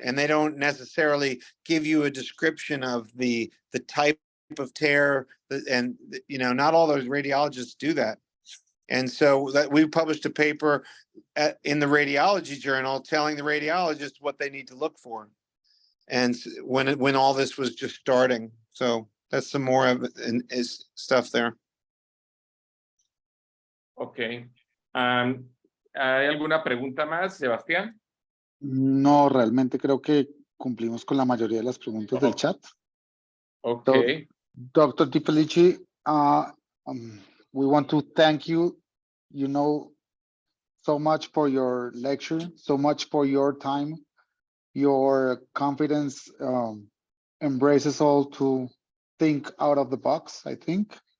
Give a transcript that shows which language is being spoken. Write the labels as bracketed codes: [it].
[en] And they don't necessarily give you a description of the type of tear, and you know, not all those radiologists do that. And so that we published a paper in the radiology journal telling the radiologist what they need to look for, and when all this was just starting. So that's some more of is stuff there. Okay. [es] ¿Hay alguna pregunta más, Sebastián? No, realmente creo que cumplimos con la mayoría de las preguntas del chat. [en] Okay. Dr. DiFelice, we want to thank you, so much for your lecture, so much for your time. Your confidence embraces all to think out of the box, I think.